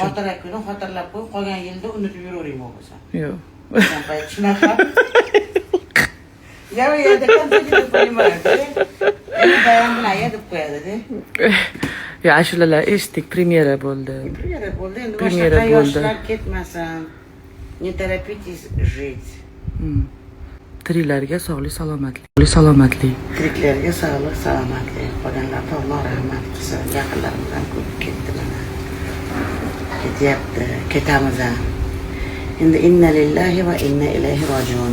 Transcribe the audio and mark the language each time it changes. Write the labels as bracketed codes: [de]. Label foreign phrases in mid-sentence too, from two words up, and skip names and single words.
[uz] Xotira kuni xotirlab qo'y, qolgan yilda unutib yuravering bo'lsa. Yo'q. Sen payt shunaqa. Ya deb qo'ymaydi. Endi bayram bilan deb qo'yadi-da. Ya ashulalar eshitdik, premyera bo'ldi. Premyera bo'ldi. Endi Premyera boshqa bo'ldi. yoshlar ketmasin. [ru] Не торопитесь жить. [uz] Trilarga sog'lik, salomatlik. Salomatlik. Tiriklarga sog'lik, salomatlik. Qolganlarga Alloh rahmat qilsin. Yaqinlarimizdan ko'p ketdi mana. Ketyapti, ketamiz ham. Endi [ar] إنا لله وإنا إليه راجعون.